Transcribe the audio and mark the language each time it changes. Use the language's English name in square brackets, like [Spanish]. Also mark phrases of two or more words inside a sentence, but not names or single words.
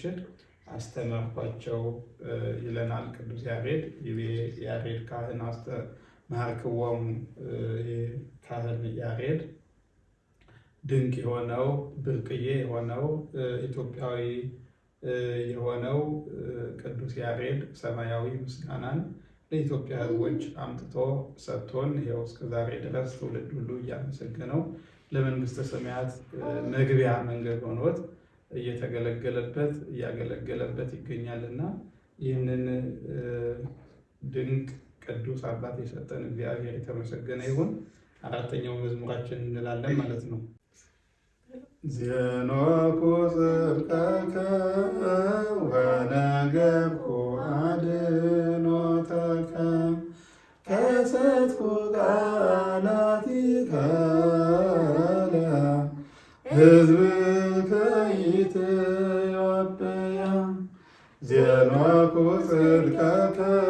[Amharic] አስተማርኳቸው ይለናል ቅዱስ ያሬድ። [Geez] ይቤ ያሬድ ካህን መሃርክዎሙ [Amharic] ካህን ያሬድ ድንቅ የሆነው ብርቅዬ የሆነው ኢትዮጵያዊ የሆነው ቅዱስ ያሬድ ሰማያዊ ምስጋናን ለኢትዮጵያ ሕዝቦች አምጥቶ ሰጥቶን ይኸው እስከዛሬ ድረስ ትውልድ ሁሉ እያመሰገነው ለመንግስተ ሰማያት መግቢያ መንገድ ሆኖት እያገለገለበት ይገኛልና ይህንን ድንቅ ቅዱስ አባት የሰጠን እግዚአብሔር የተመሰገነ ይሁን። አራተኛው መዝሙራችን እንላለን ማለት ነው። [Geez] ዜኖኩ ጽድቀከ ወነገርኩ አድኅኖተከ ከሰትኩ ከሰትኩ ቃላቲከ ለሕዝብከ ኢትዮጵያ ዜኖኩ ጽድቀከ